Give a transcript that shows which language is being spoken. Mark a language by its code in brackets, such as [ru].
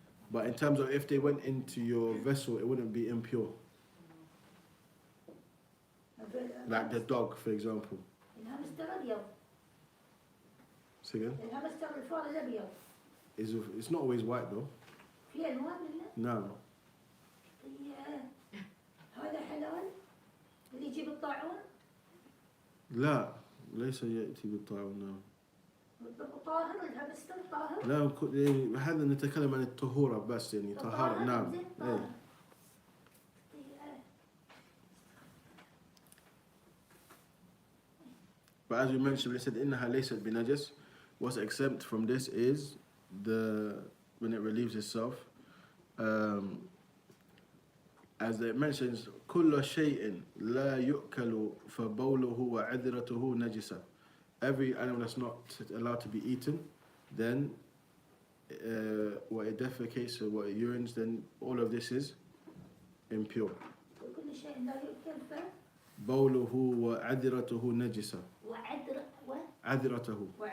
[en] But in terms of if they went into your vessel, it wouldn't be impure. Like the dog, for example. Say again? [ar] الهامستر الفار الأبيض [en] It's not always white though. [ar] في ألوان ولا؟ [en] No. [ar] هذا حلال اللي يجيب الطاعون؟ لا ليس يأتي بالطاعون نعم. طاهر الهامستر طاهر؟ لا هذا نتكلم عن الطهورة بس يعني طهارة نعم. إيه. [en] But as we mentioned, we said [ar] إنها ليست بنجس. [en] What's exempt from this is when it relieves itself. As it mentions, [ar] كل شيء لا يؤكل فبوله وعذرته نجسة. [en] Every animal that's not allowed to be eaten, then what it defecates or what it urines, then all of this is impure. [ar] كل شيء لا يؤكل بوله وعذرته نجسة. عذرته.